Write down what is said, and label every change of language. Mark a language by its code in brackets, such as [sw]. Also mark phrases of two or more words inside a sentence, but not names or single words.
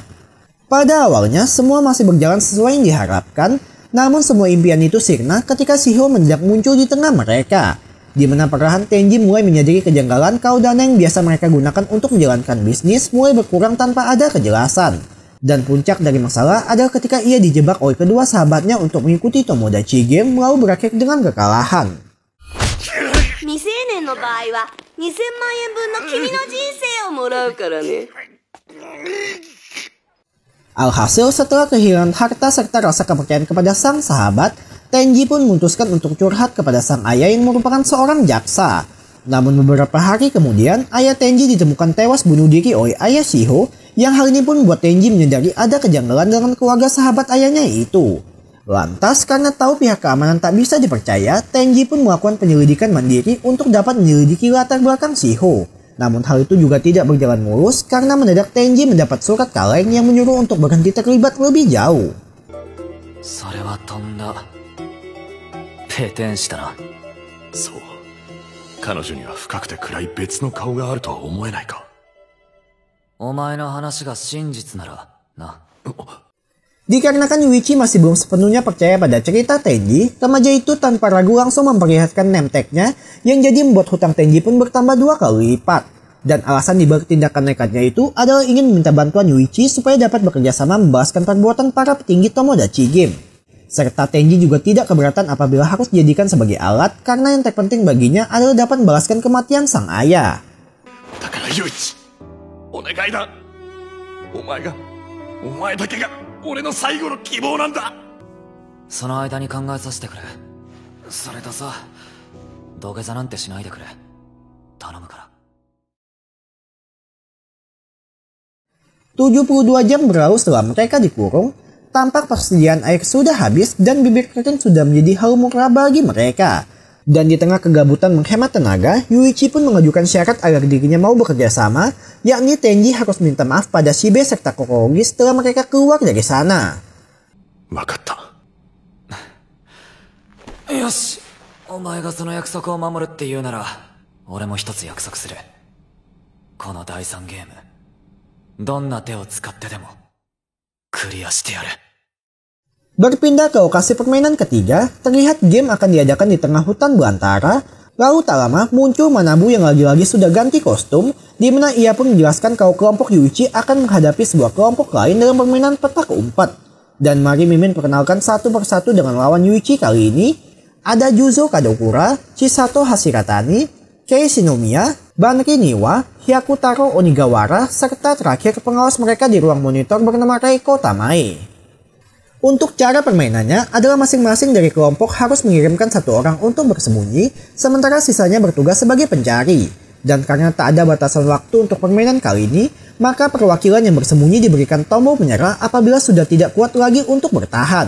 [id] Pada awalnya, semua masih berjalan sesuai yang diharapkan, namun semua impian itu sirna ketika Shiho mendadak muncul di tengah mereka, di mana perlahan Tenji mulai menyadari kejanggalan kalau dana yang biasa mereka gunakan untuk menjalankan bisnis mulai berkurang tanpa ada kejelasan. Dan puncak dari masalah adalah ketika ia dijebak oleh kedua sahabatnya untuk mengikuti Tomodachi Game lalu berakhir dengan kekalahan. [ja] 未成年の場合は2000万円分の君の人生をもらうからね。 [id] Alhasil setelah kehilangan harta serta rasa kepercayaan kepada sang sahabat, Tenji pun memutuskan untuk curhat kepada sang ayah yang merupakan seorang jaksa. Namun beberapa hari kemudian, ayah Tenji ditemukan tewas bunuh diri oleh ayah Shiho, yang hal ini pun membuat Tenji menyadari ada kejanggalan dengan keluarga sahabat ayahnya itu. Lantas karena tahu pihak keamanan tak bisa dipercaya, Tenji pun melakukan penyelidikan mandiri untuk dapat menyelidiki latar belakang Shiho. Namun hal itu juga tidak berjalan mulus karena mendadak Tenji mendapat surat kaleng yang menyuruh untuk berhenti terlibat lebih jauh. [ja] それはとんだペテンしたな。そう。彼女には深くて暗い別の顔があるとは思えないか。お前の話が真実ならな。 [id] Dikarenakan Yuichi masih belum sepenuhnya percaya pada cerita Tenji, remaja itu tanpa ragu langsung memperlihatkan name-tag-nya yang jadi membuat hutang Tenji pun bertambah 2 kali lipat. Dan alasan dibalik tindakan nekatnya itu adalah ingin meminta bantuan Yuichi supaya dapat bekerjasama membalaskan perbuatan para petinggi Tomodachi Game. Serta Tenji juga tidak keberatan apabila harus dijadikan sebagai alat karena yang terpenting baginya adalah dapat membalaskan kematian sang ayah. [ja] だからユイチ、お願いだ。お前だけが俺の最後の希望なんだ。その間に考えさせてくれ。それとさ、土下座なんてしないでくれ。頼むから。 [id] 72 jam berlalu setelah mereka dikurung, tampak persediaan air sudah habis dan bibir kering sudah menjadi hal murah bagi mereka. Dan di tengah kegabutan menghemat tenaga, Yuichi pun mengajukan syarat agar dirinya mau bekerja sama, yakni Tenji harus minta maaf pada Shibe serta Kokorogi setelah mereka keluar dari sana. [ja] Wakatta. よし、お前がその約束を守るって言うなら、俺も一つ約束する。この第3ゲーム、どんな手を使ってでもクリアしてやる。 [id] Berpindah ke lokasi permainan ketiga, terlihat game akan diadakan di tengah hutan belantara. Lalu tak lama muncul Manabu yang lagi-lagi sudah ganti kostum, di mana ia pun menjelaskan kalau kelompok Yuichi akan menghadapi sebuah kelompok lain dalam permainan petak umpet. Dan mari Mimin perkenalkan satu persatu dengan lawan Yuichi kali ini. Ada Juzo Kadokura, Chisato Hashiratani, Kei Shinomiya, Banri Niwa, Hyakutaro Onigawara, serta terakhir pengawas mereka di ruang monitor bernama Reiko Tamae. Untuk cara permainannya adalah masing-masing dari kelompok harus mengirimkan satu orang untuk bersembunyi, sementara sisanya bertugas sebagai pencari. Dan karena tak ada batasan waktu untuk permainan kali ini, maka perwakilan yang bersembunyi diberikan tombol menyerah apabila sudah tidak kuat lagi untuk bertahan.